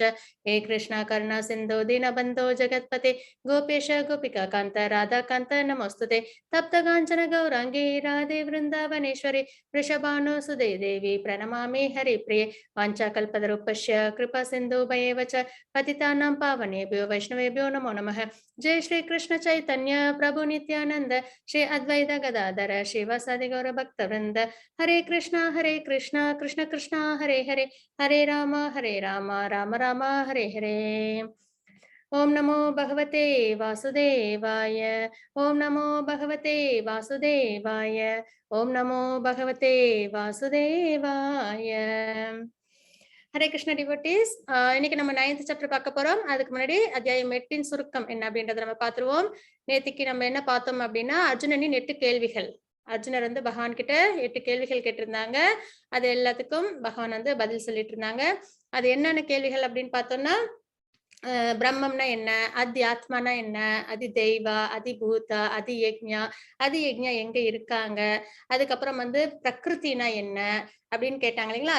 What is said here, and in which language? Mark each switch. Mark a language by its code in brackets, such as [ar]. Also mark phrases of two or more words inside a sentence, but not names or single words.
[sa] हे कृष्णा करुणा सिन्धो दीनबन्धो जगत्पते गोपेश गोपिका कान्त राधा कान्त नमोस्तुते. तप्त काञ्चन गौराङ्गि राधे विृन्दावनेश्वरि रिषभानु सुते देवि प्रणमामि हरि प्रिये. वाञ्छा कल्पतरूपस्य कृपा सिन्धूपयेव च पतितानाम् பாவனேभ्यो वैष्णवेभ्यो नमो नमः. जय श्री कृष्ण चैतन्य प्रभु नित्यानंद श्री अद्वैत गदाधर श्रीवासादि गौर भक्त वृंद. हरे कृष्णा कृष्ण कृष्णा हरे हरे, हरे राम राम राम हरे हरे. ओम नमो भगवते वासुदेवाय, ओम नमो भगवते वासुदेवाय, ओम नमो भगवते वासुदेवाय. हरे कृष्ण [ta] டிவோட்டீஸ், இன்னைக்கு நம்ம [en] 9th chapter [ta] பார்க்க போறோம். அதுக்கு முன்னாடி அத்தியாயம் 8 சுருக்கம் என்ன அப்படின்றத நம்ம பார்த்துருவோம். நேத்திக்கு நம்ம என்ன பார்த்தோம் அப்படின்னா அர்ஜுனனின் 8 கேள்விகள். அர்ஜுனர் வந்து பகவான் கிட்ட 8 கேள்விகள் கேட்டிருந்தாங்க. அது எல்லாத்துக்கும் பகவான் வந்து பதில் சொல்லிட்டு இருந்தாங்க. அது என்னென்ன கேள்விகள் அப்படின்னு பார்த்தோம்னா, பிரம்மம்னா என்ன, ஆத்மானா என்ன, தெய்வா, பூதா, யக்ஞா எங்க இருக்காங்க, அதுக்கப்புறம் வந்து பிரகிருத்தினா என்ன அப்படின்னு கேட்டாங்க இல்லைங்களா.